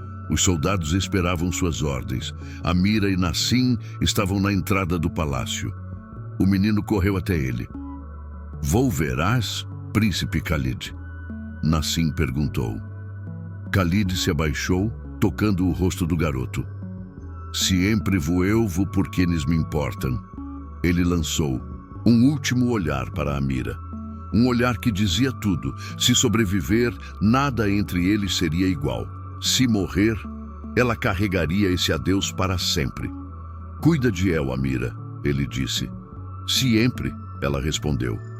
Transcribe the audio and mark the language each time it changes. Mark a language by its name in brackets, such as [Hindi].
[Portuguese] Os soldados esperavam suas ordens. Amira e Nassim estavam na entrada do palácio. O menino correu até ele. [Spanish] Volverás, [Portuguese] príncipe Khalid? Nassim perguntou. Khalid se abaixou, tocando o rosto do garoto. [Spanish] Siempre vuelvo por quienes me importam. [Portuguese] Ele lançou um último olhar para Amira. Um olhar que dizia tudo. Se sobreviver, nada entre eles seria igual. Se morrer, ela carregaria esse adeus para sempre. [Spanish] Cuida de El, [Portuguese] Amira, ele disse. Sempre, ela respondeu.